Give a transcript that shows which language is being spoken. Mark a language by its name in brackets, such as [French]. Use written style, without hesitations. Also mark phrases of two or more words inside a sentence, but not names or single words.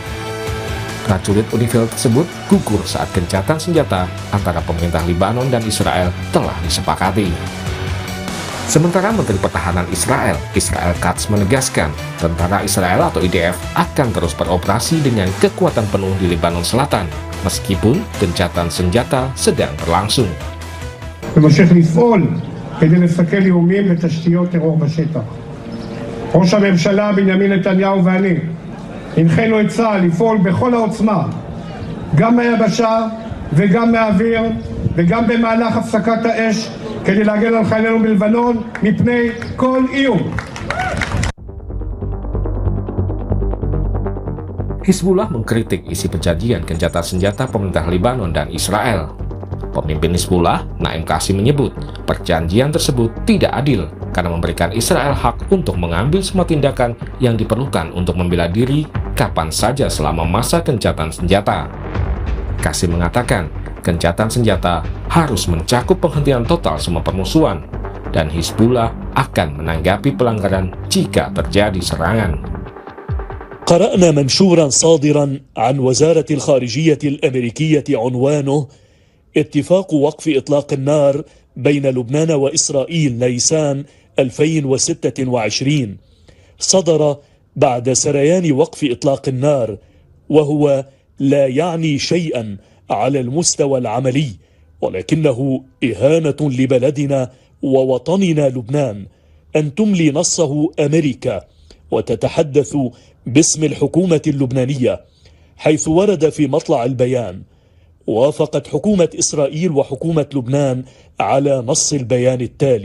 [Indonesian] Prajurit Unifil tersebut gugur saat gencatan senjata antara pemerintah Lebanon dan Israel telah disepakati. Sementara Menteri Pertahanan Israel Katz menegaskan tentara Israel atau IDF akan terus beroperasi dengan kekuatan penuh di Lebanon Selatan meskipun gencatan senjata sedang berlangsung. [Hebrew] וממשיך לפעול כדי לסכל איומים לתשתיות טרור בשטח. ראש הממשלה בנימין נתניהו ואני הנחינו את צה"ל לפעול בכל העוצמה, גם מהיבשה וגם מהאוויר וגם במהלך הפסקת האש, כדי להגן על חיילינו בלבנון מפני כל איום. [Indonesian] Hizbullah mengkritik isi perjanjian gencatan senjata pemerintah Lebanon dan Israel. Pemimpin Hizbullah, Naim Qasim, menyebut perjanjian tersebut tidak adil karena memberikan Israel hak untuk mengambil semua tindakan yang diperlukan untuk membela diri kapan saja selama masa gencatan senjata. Qasim mengatakan, gencatan senjata harus mencakup penghentian total semua permusuhan, dan Hizbullah akan menanggapi pelanggaran jika terjadi serangan. [Arabic] قرأنا منشورا صادرا عن وزارة الخارجية الأمريكية عنوانه اتفاق وقف إطلاق النار بين لبنان وإسرائيل نيسان 2026 صدر بعد سريان وقف إطلاق النار، وهو لا يعني شيئا على المستوى العملي، ولكنه إهانة لبلدنا ووطننا لبنان أن تملي نصه أمريكا وتتحدث باسم الحكومة اللبنانية، حيث ورد في مطلع البيان: وافقت حكومة إسرائيل وحكومة لبنان على نص البيان التالي.